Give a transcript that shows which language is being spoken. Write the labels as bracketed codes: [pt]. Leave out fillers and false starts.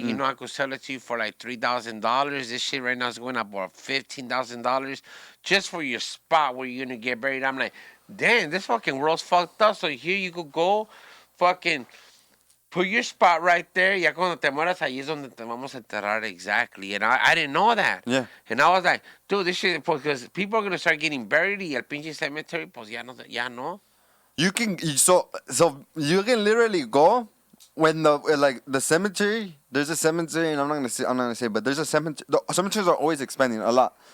[en] I could sell it to you for like $3,000. This shit right now is going up about $15,000 just for your spot where you're gonna get buried. I'm like, damn, this fucking world's fucked up. So here you could go, fucking put your spot right there. [es] Ya cuando te mueras, ahí es donde te vamos a enterrar [en] exactly. And I didn't know that. Yeah. And I was like, dude, this shit, because people are going to start getting buried [es] y el pinche [en] cemetery, [es] pues ya no. [en] You can so you can literally go when the cemetery. There's a cemetery, and I'm not gonna say, but there's a cemetery. The cemeteries are always expanding a lot.